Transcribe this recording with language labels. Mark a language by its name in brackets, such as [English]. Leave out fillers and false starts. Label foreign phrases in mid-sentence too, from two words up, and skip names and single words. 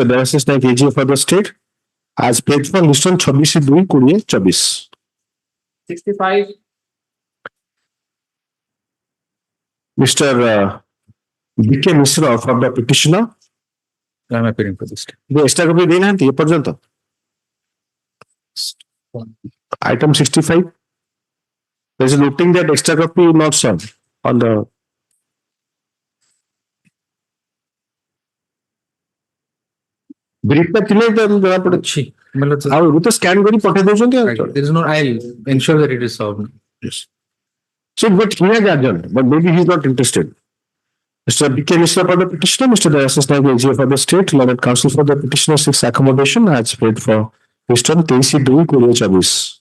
[English] Devasys Naik, AG for the state as paid for list on 26/2/24. 65. Mr. B.K. Misra for the petitioner. I am appearing for this. The extra copy [Odia] ଦେଇନାହାନ୍ତି ଏ ପର୍ଯ୍ୟନ୍ତ? [English] Item 65. There is a noting that extra copy not served on the brief [Odia] ଟା ଥିଲେ ଜଣା ପଡୁଛି। ଆଉ ଏବେ ତ ସ୍କାନ କରି ପଠେଇ ଦଉଛନ୍ତି। [English] There is no, I'll ensure that it is solved. Yes. So, but he has adjourned, but maybe he is not interested. Mr. B.K. Misra for the petitioner, Mr. Devasys Naik, AG for the state, Lawyer Council for the petitioner seeks accommodation as paid for list on 23/2/24.